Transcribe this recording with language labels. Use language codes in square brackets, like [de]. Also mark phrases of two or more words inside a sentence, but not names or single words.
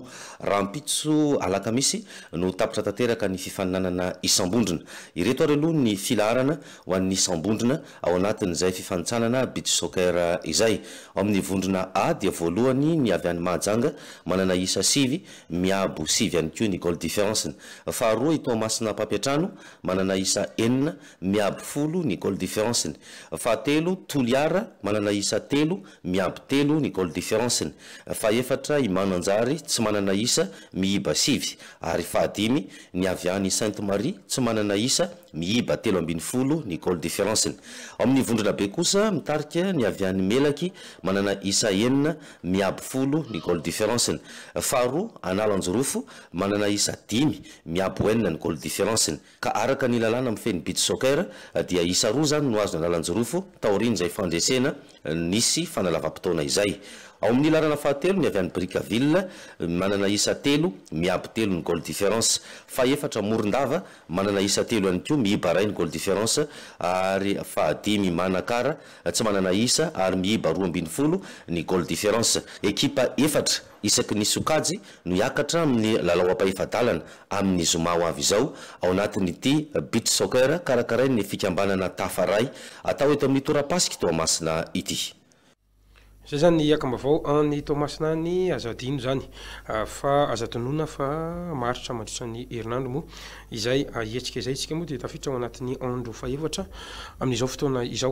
[mg] Rampitso alakamisy no tapitra tanteraka ny fifananana isambondrona. Ireto ary aloha ny filaharana ho an'ny isambondrona ao anatin'izay fifanitsanana [en] beach soccer [mg] izay. Amin'ny vondrona A dia voalohany ny avy any Mahajanga manana isa 7, miabo 7 ihany koa ny [en] goal difference. [mg] Faharoa i Toamasina Papetrano manana isa 4, miabo 10 ny [en] goal difference. [mg] Fahatelo Toliara manana isa 3, miabo 3 ny [en] goal difference. [mg] Faefatra i Mananjary tsy manana isa, miiba 7, ary fahadimy ny avy any Sainte Marie tsy manana isa, miiba 13 ny [en] goal difference. [mg] Amin'ny vondrona be kosa mitarika ny avy any Melaky manana isa 4, miabo 10 ny [en] goal difference. [mg] Faharoa Analanjorofo manana isa 10, miabo 4 ny [en] goal difference. [mg] Ka araka ny lalàna amin'ny feny [en] beach soccer [mg] dia isa 2 zany no azo Analanjorofo taoriny izay fandresena nisy fanalavam-potoana izay. Ao amin'ny lalàna fahatelo ny avy any Brickaville manana isa 3, miabo 3 ny [en] goal difference. [mg] Faefatra Morondava manana isa 3 ihany koa, miiba 1 ny [en] goal difference, [mg] ary fahadimy Manakara tsy manana isa ary miiba 12 ny [en] goal difference. [mg] Ekipa efatra isaky ny sokajy no hiakatra amin'ny lalao ampaefadalana amin'ny zoma ho avy izao ao anatin'ity [en] beach soccer [mg] karakarain'ny fikambanana Tafaray atao eto amin'ny Torapasky Toamasina ity. Zay zany ny akim-baovao any Toamasina ny azadino zany fa azatonona fa maritra mandritra ny herinandro moa izay hetsika izay tsika moa dia tafiditra ao anatin'ny andro faefatra amin'izao fotoana izao.